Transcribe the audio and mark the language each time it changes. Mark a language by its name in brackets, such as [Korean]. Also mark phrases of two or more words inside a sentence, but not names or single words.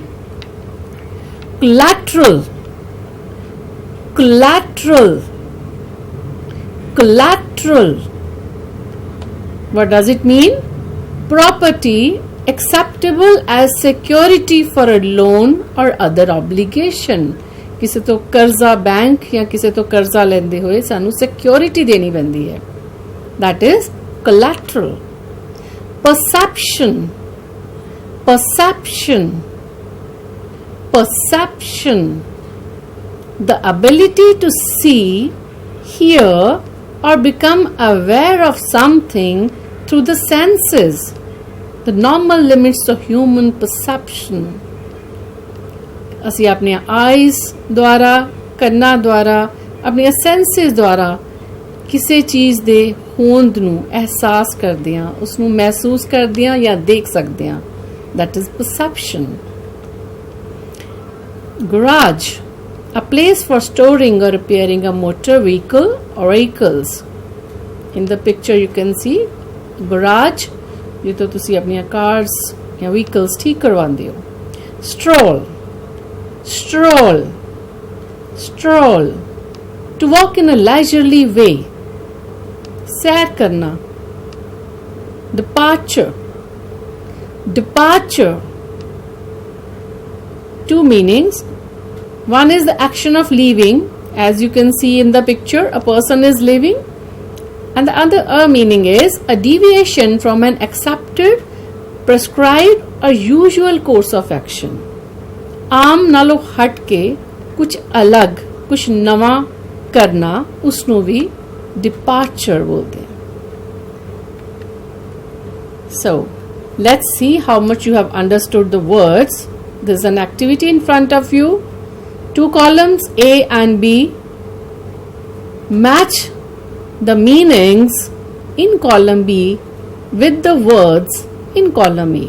[English] Collateral, collateral, collateral. What does it mean? Property acceptable as security for a loan or other obligation. [Punjabi] ਕਿਸੇ ਤੋਂ ਕਰਜ਼ਾ ਬੈਂਕ ਜਾਂ ਕਿਸੇ ਤੋਂ ਕਰਜ਼ਾ ਲੈਂਦੇ ਹੋਏ ਸਾਨੂੰ ਸਿਕਿਓਰਿਟੀ ਦੇਣੀ ਪੈਂਦੀ ਹੈ. [English] That is collateral. Perception, perception, perception. The ability to see, hear, or become aware of something through the senses. The normal limits of human perception. [Punjabi] ਅਸੀਂ ਆਪਣੇ ਆਈਜ਼ ਦੁਆਰਾ, ਕੰਨਾਂ ਦੁਆਰਾ, ਆਪਣੀਆਂ ਸੈਂਸਿਸ ਦੁਆਰਾ ਕਿਸੇ ਚੀਜ਼ ਦੇ ਹੋਂਦ ਨੂੰ ਅਹਿਸਾਸ ਕਰਦੇ ਹਾਂ, ਉਸ ਨੂੰ ਮਹਿਸੂਸ ਕਰਦੇ ਹਾਂ ਜਾਂ ਦੇਖ ਸਕਦੇ ਹਾਂ. [English] That is perception. Garage, a place for storing or repairing a motor vehicle or vehicles. In the picture you can see garage. [Punjabi] ਜਿੱਥੇ ਤੁਸੀਂ ਆਪਣੀਆਂ cars ਜਾਂ vehicles ਠੀਕ ਕਰਵਾਉਂਦੇ ਹੋ. [English] Stroll, stroll, stroll. To walk in a leisurely way. [Punjabi] ਸੈਰ ਕਰਨਾ. [English] Departure, departure. Two meanings. One is the action of leaving. As you can see in the picture, a person is leaving. And the other meaning is a deviation from an accepted, prescribed or usual course of action. [Punjabi] ਆਮ ਨਾਲੋਂ ਹਟ ਕੇ ਕੁਝ ਅਲੱਗ, ਕੁਝ ਨਵਾਂ ਕਰਨਾ, ਉਸਨੂੰ ਵੀ departure ਬੋਲਦੇ ਹਨ. [English] So, let's see how much you have understood the words. There's an activity in front of you. 2 columns A and B. Match the meanings in column B with the words in column A.